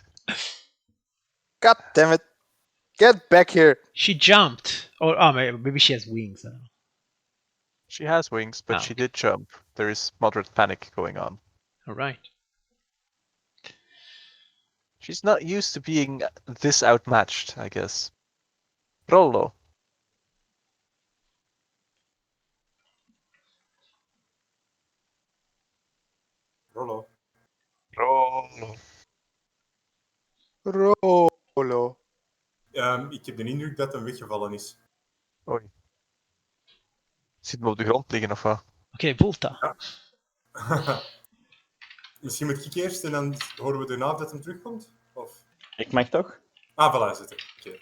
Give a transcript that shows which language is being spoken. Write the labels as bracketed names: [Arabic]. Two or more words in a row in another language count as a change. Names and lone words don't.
[English] God damn it. Get back here. She jumped. Or maybe she has wings. I don't know. She has wings, but Oh, she okay. did jump. There is moderate panic going on. All right. She's not used to being this outmatched, I guess. Rollo. Rollo. Rollo. Rolo. [Dutch] Ik heb de indruk dat hem weggevallen is. Oei. Zit hem op de grond liggen of wat? Oké, Volta. Misschien moet ik eerst en dan horen we daarna dat hem terugkomt? Of... Ik mag toch? Ah, voilà, is het er. Oké.